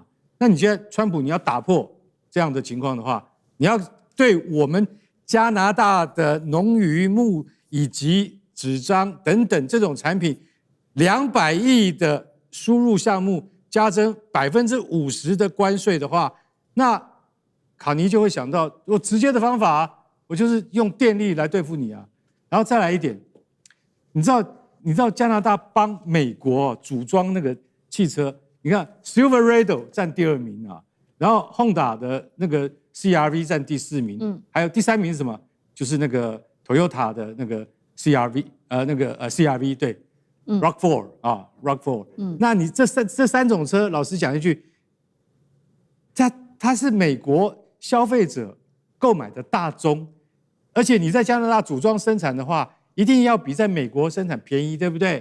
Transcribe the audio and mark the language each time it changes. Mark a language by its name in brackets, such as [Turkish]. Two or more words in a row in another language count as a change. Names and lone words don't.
[Chinese] 那你現在川普你要打破這樣的情況的話，你要對我們加拿大的農漁牧以及紙張等等這種產品200億的輸入項目加徵50%的關稅的話，那卡尼就會想到，我直接的方法，我就是用電力來對付你啊。然後再來一點，你知道加拿大幫美國組裝那個汽車，你看 Silverado 佔第2名啊，然後 Honda 的那個 CR-V 佔第4名，還有第3名是什麼？就是那個 Toyota 的那個 CR-V，CR-V 對，RAV4 啊 ，RAV4。那你這三種車，老實講一句，它是美國消費者購買的大宗，而且你在加拿大組裝生產的話， 一定要比在美國生產便宜，對不對？